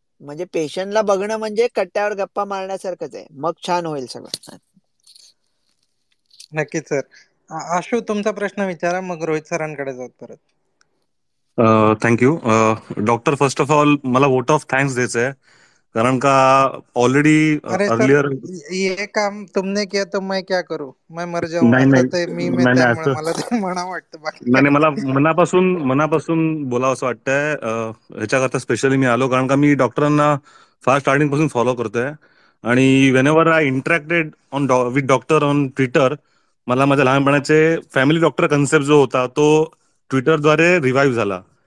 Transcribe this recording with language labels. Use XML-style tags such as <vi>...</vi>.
<mr>म्हणजे पेशंटला बघणं म्हणजे कट्ट्यावर गप्पा मारण्यासारखंच आहे, मग छान होईल सगळं. नक्कीच सर. आशु, तुमचा प्रश्न विचारा, मग रोहित सरांकडे जाऊ परत.</mr> <en>Thank you doctor.</en> <mr>First of all मला वोट ऑफ थँक्स द्यायचं आहे, कारण का ऑलरेडी अरे सर,</mr> <en>Earlier.</en> <hi>ये काम तुमने किया तो मैं क्या करू, मैं मर जाऊं,</hi> <mr>नाही असं नाही ते मी नाही नाही त्यामुळे असं मला ते म्हणा वाटतं, बाकी नाही नाही, काही मला नाही. मनापासून मनापासून बोलावं असं वाटतंय. ह्याच्याकरता स्पेशली मी आलो, कारण का मी डॉक्टरांना फार स्टार्टिंग पासून फॉलो करतोय. आणि</mr> <en>whenever I interacted with doctor on Twitter,</en> <mr>मला माझ्या लहानपणाचे फॅमिली डॉक्टर कन्सेप्ट जो होता तो ट्विटरद्वारे रिवाईव्ह झाला.</mr>